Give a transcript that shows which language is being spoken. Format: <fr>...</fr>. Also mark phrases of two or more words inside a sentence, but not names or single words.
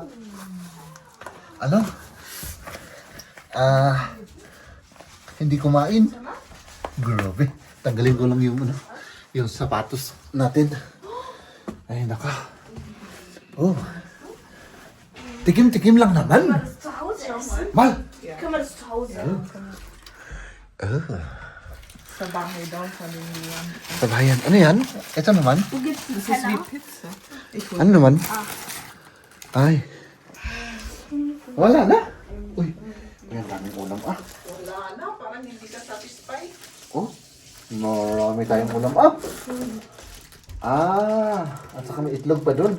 <tl>Ano? Hindi kumain. Grabe. Tanggalin ko lang yung, yung sapatos natin. Ay, naka. Oh. Tikim-tikim lang naman.</tl> <de>Zu Hause essen? Mal. Können wir das zu Hause?</de> <tl>Sa bahay daw, sabi niya. Sabayan. Ano yan? Ito naman.</tl> <de>Wo gibt's einen</de> <en>This is</en> <de>Teller?</de> <en>sweet pizza.</en> <tl>Ano naman? Ay. Wala na. Uy. May daming ulam. Wala na, parang hindi ka satisfied. Oh. Marami tayong ulam. At saka may itlog pa doon.</tl>